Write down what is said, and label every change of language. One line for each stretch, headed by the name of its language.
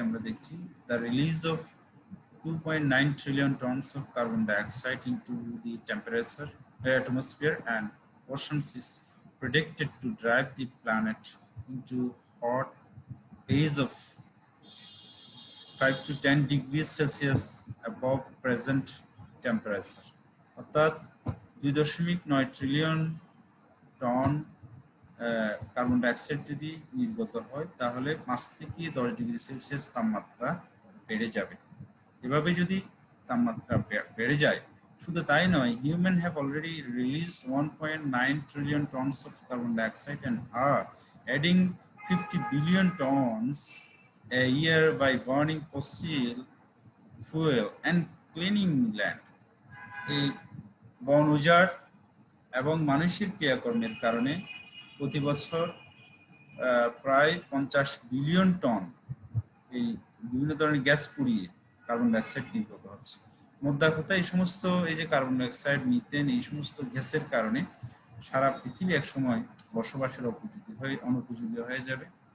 Bangla: আমরা দেখছি
English: The release of 2.9 trillion tons of carbon dioxide into the atmosphere and oceans is predicted to drive the planet into hot days of 5 to 10 degrees Celsius above present temperature.
Bangla: অর্থাৎ 2.9 trillion ton carbon dioxide যদি নির্গত হয়, তাহলে 5 থেকে 10 degree Celsius তাপমাত্রা বেড়ে যাবে। এভাবে যদি তাপমাত্রা বেড়ে যায়, শুধু তাই নয়,
English: Human have already released 1.9 trillion tons of carbon dioxide and are adding 50 billion tons a year by burning fossil fuel and cleaning land.
Bangla: এই বন উজাড় এবং মানুষের ক্রিয়াকর্মের কারণে প্রতি বছর প্রায় 50 বিলিয়ন টন এই বিভিন্ন ধরনের গ্যাস পুড়িয়ে কার্বন ডাইঅক্সাইড নির্গত হচ্ছে। মোদ্দা কথা, এই সমস্ত এই যে কার্বন ডাইঅক্সাইড, মিথেন, এই সমস্ত গ্যাসের কারণে সারা পৃথিবী একসময় বসবাসের অনুপযোগী হয়ে যাবে।